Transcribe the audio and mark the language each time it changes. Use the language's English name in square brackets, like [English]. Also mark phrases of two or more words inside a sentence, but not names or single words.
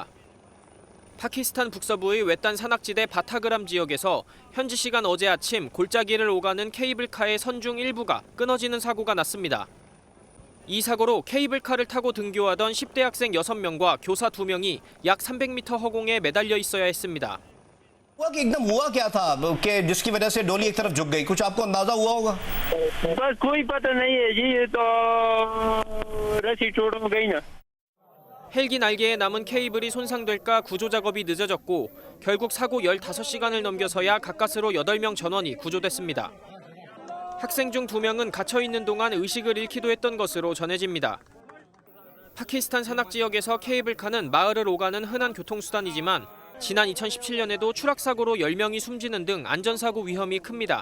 [Korean] 파키스탄 북서부의 외딴 산악지대 바타그람 지역에서 현지 시간 어제 아침 골짜기를 오가는 케이블카의 선중 일부가 끊어지는 사고가 났습니다. 이 사고로 케이블카를 타고 등교하던 10대 학생 6명과 교사 2명이 약 300m 허공에 매달려 있어야 했습니다. [Urdu] ہوا کہ ایکدم ہوا کیا تھا کہ جس کی وجہ سے ڈولی ایک طرف جھک گئی کچھ آپ کو اندازہ ہوا ہوگا بس کوئی پتا نہیں ہے جی یہ تو رسی ٹوٹ گئی نا [Korean] 헬기 날개에 남은 케이블이 손상될까 구조 작업이 늦어졌고 결국 사고 15시간을 넘겨서야 가까스로 8명 전원이 구조됐습니다. 학생 중 2명은 갇혀 있는 동안 의식을 잃기도 했던 것으로 전해집니다. 파키스탄 산악 지역에서 케이블카는 마을을 오가는 흔한 교통수단이지만 지난 2017년에도 추락사고로 10명이 숨지는 등 안전사고 위험이 큽니다.